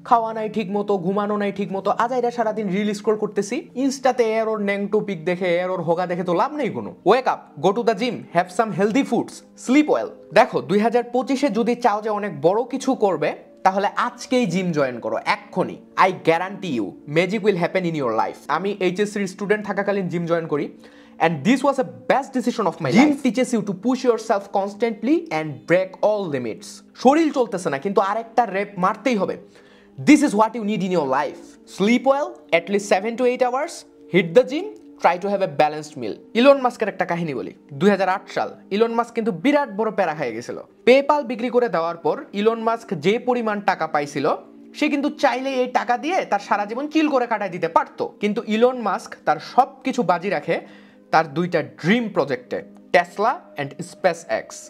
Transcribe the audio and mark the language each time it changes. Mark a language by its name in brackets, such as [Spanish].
[Bangla] খাওয়া নাই ঠিক মতো, ঘুমানো নাই ঠিক মতো, আজাইরা সারাদিন রিল স্ক্রল করতেছি, ইনস্টাতে এরোর ন্যাংটো পিক দেখে, এরোর হোগা দেখে তো লাভ নেই কোনো। [English] Wake up, go to the gym, have some healthy foods, sleep well. [Bangla] দেখো 2025-এ যদি চাও যে অনেক বড় কিছু করবে, তাহলে আজকেই জিম জয়েন করো, এক্ষুনি। [English] I guarantee you magic will happen in your life. [Bangla] আমি এইচএসসির স্টুডেন্ট থাকাকালীন জিম জয়েন করি, [English] and this was a best decision of my life. Gym teaches you to push yourself constantly and break all limits. [Bangla] শরীর চলতেছে না কিন্তু আরেকটা rape মারতেই হবে। [English] This is what you need in your life. Sleep well, at least 7 to 8 hours. Hit the gym. Try to have a balanced meal. [Bangla] Elon মাস্কের একটা কাহিনী বলি। 2008 সাল, ইলন মাস্ক কিন্তু বিরাট বড় প্যারা খেয়ে গেছিল। পেপাল বিক্রি করে দেওয়ার পর ইলন মাস্ক যে পরিমাণ টাকা পাইছিল, সে কিন্তু চাইলে এই টাকা দিয়ে তার সারা জীবন চিল করে কাটায় দিতে পারতো। কিন্তু ইলন মাস্ক তার সব কিছু বাজি রাখে তার দুইটা ড্রিম প্রজেক্টে, টেসলা অ্যান্ড স্পেস এক্স।